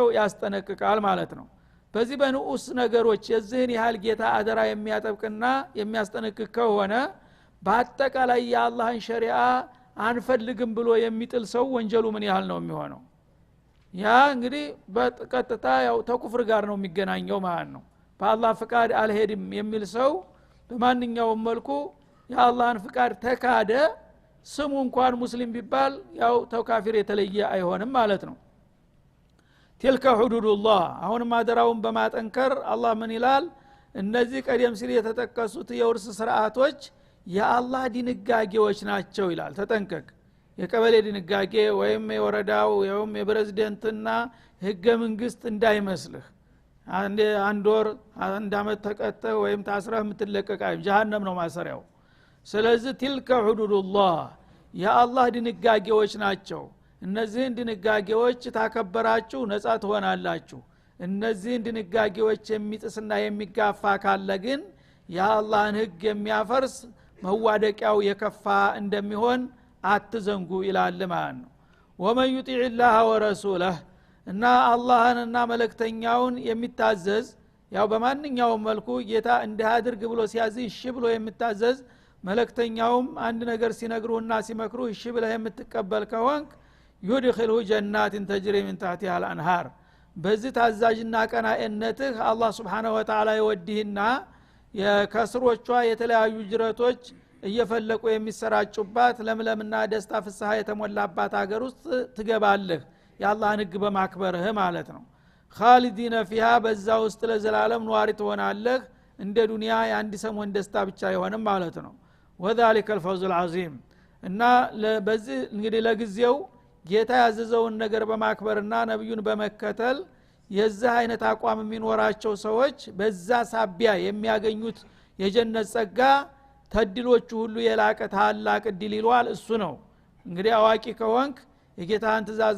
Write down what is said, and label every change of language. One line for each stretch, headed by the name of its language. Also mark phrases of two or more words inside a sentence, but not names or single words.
Amharic: ያስጠነቅቃል ማለት ነው በዚህ በንኡስ ነገሮች የዚህን ያህል ጌታ አደራ የሚያጠብቅና የሚያስጠነቅቅ ከሆነ በአጠቃላይ የአላህን ሸሪዓ አንፈልግም ብሎ የሚጥል ሰው ወንጀሉ ምን ያህል ነው የሚሆነው ያ እንግዲህ በቀጥታ ያው ተኩፍር ጋር ነው የሚገናኘው ማለት ነው በአላህ ፍቃድ አልሄድም የሚል ሰው በማንኛውም መልኩ የአላህን ፍቃድ ተካደ ስሙ እንኳን ሙስሊም ቢባል ያው ተካፊር የተለየ አይሆንም ማለት ነው
Arabic: تلك حدود الله
Amharic: አሁንም አደራውን በማጠንከር አላህ ምን ይላል እነዚህ ቀደም ሲል የተጠቀሱት የውርስ ስርዓቶች የአላህ ድንጋጌዎች ናቸው ይላል ተጠንቀቅ የቀበሌ ድንጋጌ ወይም የወረዳው ወይም የፕሬዝዳንትና ህገ መንግስት እንዳይመስልህ አንድ ወር አንድ አመት ተቀጠ ወይም ታስረህ የምትለቀቅ አይደለም ጀሃነም ነው ማሰሪያው ስለዚህ
Arabic: تلك حدود الله
Amharic: የአላህ ድንጋጌዎች ናቸው እነዚህን ድንጋጌዎች ታከበራችሁ ነጻ ትሆናላችሁ እነዚህን ድንጋጌዎች የሚጥስና የሚጋፋ ካለ ግን የአላህን ህግ የሚያፈርስ መዋደቂያው የከፋ እንደሚሆን አትዘንጉ ይላል ማለት ነው
Arabic: ومن يطيع الله ورسوله
Amharic: እና አላህንና መልእክተኛውን የሚታዘዝ ያው በማንኛውም መልኩ ጌታ እንዲያድርግ ብሎ ሲያዝ እሺ ብሎ የሚታዘዝ መልእክተኛውም አንድ ነገር ሲነግሩና ሲመክሩ እሺ ብለህ የምትቀበል ከሆንክ
Arabic: يدخله جنات تجري من تحتها الانهار
Amharic: በዚህ ታዛዥና ቀናኢነትህ አላህ
Arabic: سبحانه وتعالى
Amharic: ይወድህና የከስሮቿ የተለያዩ ጅረቶች እየፈለቁ የሚሰራጩባት ለምለምና ደስታ ፍስሐ የተሞላባት ሀገር ውስጥ ትገባለህ የአላህን ህግ በማክበርህ ማለት ነው
Arabic: خالدين فيها
Amharic: በዛ ውስጥ ለዘላለም ኗሪ ትሆናለህ እንደ ዱንያ የአንድ ሰሞን ደስታ ብቻ አይሆንም ማለት ነው
Arabic: وذلك الفوز العظيم
Amharic: እና በዚህ እንግዲህ ለጊዜው ጌታ ያዘዘውን ነገር በማክበርና ነብዩን በመከተል የዚህ አይነት አቋም የሚኖራቸው ሰዎች በዛ ሳቢያ የሚያገኙት የጀነት ጸጋ ተድሎቹ ሁሉ የላቀ ታላቅ እድል ይሏል እሱ ነው እንግዲህ አዋቂ ከሆንክ የጌታን ትእዛዝ